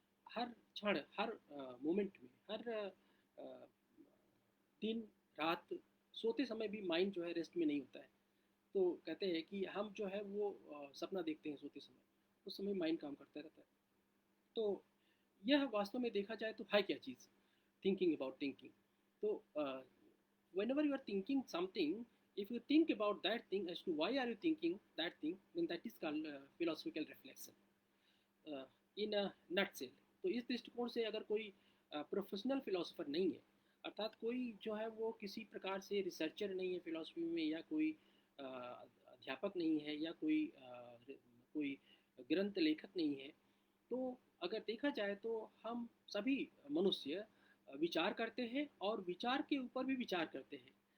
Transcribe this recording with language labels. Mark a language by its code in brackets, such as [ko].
[hi] हर क्षण, हर मोमेंट में, हर दिन रात, सोते समय भी माइंड जो है रेस्ट में नहीं होता है। तो कहते हैं कि हम जो है वो सपना देखते हैं सोते समय, उस समय माइंड काम करता रहता है। तो यह वास्तव में देखा जाए तो है क्या चीज़, [en] Thinking about thinking. तो whenever you are thinking something, if you think about that thing as to why are you thinking that thing, then that is called philosophical reflection in a nutshell। [hi] तो इस दृष्टिकोण से अगर कोई professional philosopher नहीं है, अर्थात कोई जो है वो किसी प्रकार से रिसर्चर नहीं है फिलोसफी में, या कोई अध्यापक नहीं है, या कोई ग्रंथ लेखक नहीं है, तो अगर देखा जाए तो हम सभी मनुष्य विचार करते हैं और विचार के ऊपर भी विचार करते हैं।